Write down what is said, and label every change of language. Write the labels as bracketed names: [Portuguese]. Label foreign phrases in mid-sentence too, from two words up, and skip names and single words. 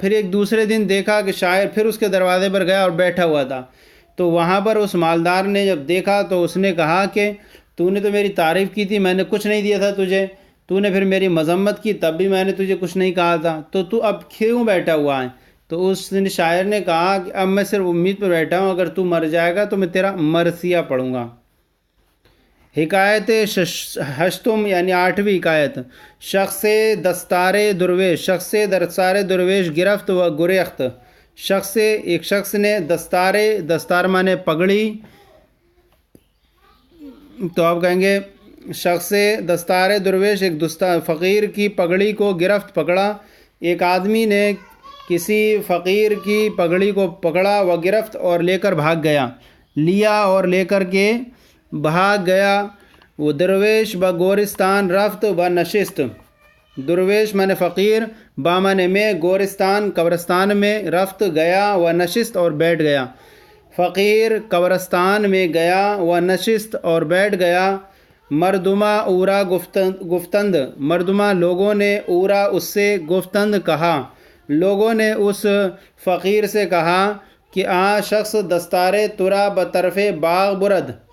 [Urdu] پھر ایک دوسرے دن دیکھا کہ شاعر پھر اس کے دروازے پر گیا اور بیٹھا ہوا تھا، تو وہاں پر اس مالدار نے جب دیکھا تو اس نے کہا کہ تو نے تو میری تعریف کی تھی، میں نے کچھ نہیں دیا تھا تجھے، تو نے پھر میری مذمت کی تب بھی میں نے تجھے کچھ نہیں کہا تھا، تو اب کیوں بیٹھا ہوا ہے؟ تو اس شاعر نے کہا کہ اب میں صرف امید پر بیٹھا ہوں، اگر تو مر جائے گا تو میں تیرا مرثیہ پڑھوں گا۔ حکایت ہشتم یعنی 8ویں حکایت۔ [Persian] شخص دستار درویش گرفت و گریخت، [Urdu] ایک شخص نے دستار مانے پگڑی، تو آپ کہیں گے [Persian] شخص دستار درویش، [Urdu] ایک فقیر کی پگڑی کو گرفت، پکڑا، ایک آدمی نے کسی فقیر کی پگڑی کو پکڑا، [Persian] و گرفت [Urdu] اور لے کر بھاگ گیا، لیا اور لے کر کے بھاگ گیا، وہ [Persian] درویش بگورستان رفت و نشست، [Urdu] درویش معنی فقیر، با معنی میں، گورستان قبرستان میں، رفت گیا [Persian] و نشست [Urdu] اور بیٹھ گیا، فقیر قبرستان میں گیا [Persian] و نشست [Urdu] اور بیٹھ گیا، [Persian] مردمہ اورا گفتند، [Urdu] مردمہ لوگوں نے، اورا اس سے، گفتند کہا، لوگوں نے اس فقیر سے کہا کہ [Persian] آ شخص دستار ترا بطرف باغ برد،